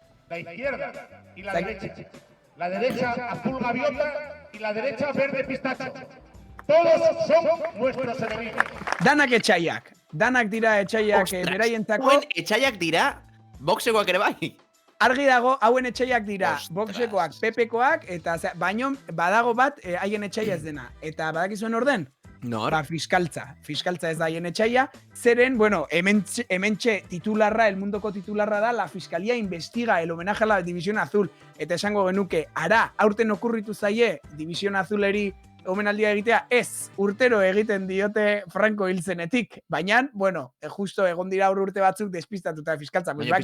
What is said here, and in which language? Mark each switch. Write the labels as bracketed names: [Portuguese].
[Spanish] La izquierda y la derecha. La derecha azul gaviota y la derecha verde pistacho. Todos son nuestros enemigos. [Basque] Danak etxaiak. Danak dira etxaiak beraientzako. Hauen etxaiak dira, boxekoak ere bai. Argi dago, hauen etxaiak dira, boxekoak, pepekoak, eta baino badago bat haien etxaia ez dena. Eta badakizuen orden? Nor? Fiskaltza ez da haien etxaia. Zeren, bueno, hementxe titularra, el mundoko titularra da, [Spanish] la Fiscalía investiga el homenaje a la División Azul. [Basque] Eta esango genuke, aurten okurritu zaie División Azuleri omenaldia egitea, ez, urtero egiten diote Franco hilzenetik. Baina, bueno, justo egon dira urte batzuk despistatuta fiskaltza.